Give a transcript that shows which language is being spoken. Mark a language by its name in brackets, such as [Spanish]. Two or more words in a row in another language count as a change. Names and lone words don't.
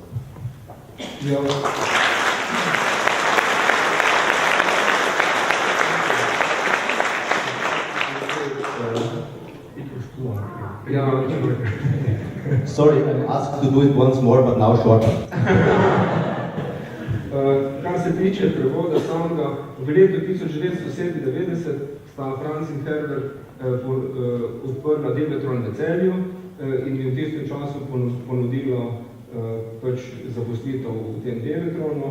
[Slovenian] Ja. [English] It was too long. [Slovenian] Ja, [English] Sorry, I'm asked to do it once more, but now shorter. [Slovenian] Kar se tiče prevoda samega, v letu 1997 sta Franz in Herbert odprla Devetron v Celju in mi v tistem času ponudila pač zaposlitev v tem Devetronu.